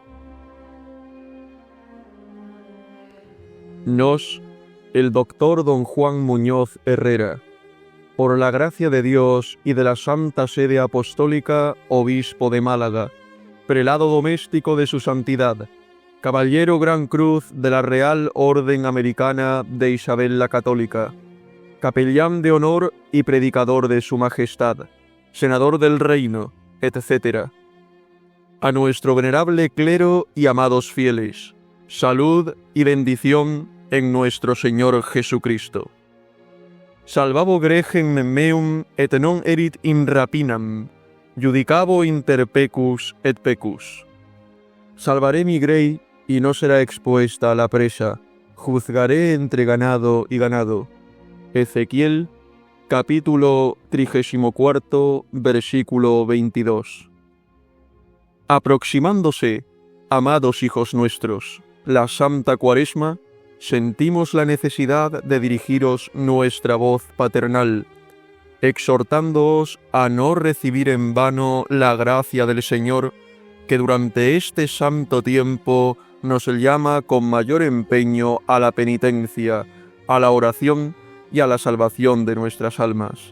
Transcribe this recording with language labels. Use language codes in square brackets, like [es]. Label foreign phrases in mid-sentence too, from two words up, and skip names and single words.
[es] Nos, el doctor don Juan Muñoz Herrera, por la gracia de Dios y de la Santa Sede Apostólica, obispo de Málaga, prelado doméstico de su santidad, caballero Gran Cruz de la Real Orden Americana de Isabel la Católica, capellán de honor y predicador de su majestad, senador del reino, etc. A nuestro venerable clero y amados fieles, salud y bendición en nuestro Señor Jesucristo. [la] Salvabo gregem meum et non erit in rapinam, judicabo inter pecus et pecus. [es] Salvaré mi grey y no será expuesta a la presa, juzgaré entre ganado y ganado. Ezequiel, capítulo 34, versículo 22. Aproximándose, amados hijos nuestros, la Santa Cuaresma, sentimos la necesidad de dirigiros nuestra voz paternal, exhortándoos a no recibir en vano la gracia del Señor, que durante este santo tiempo nos llama con mayor empeño a la penitencia, a la oración y a la salvación de nuestras almas.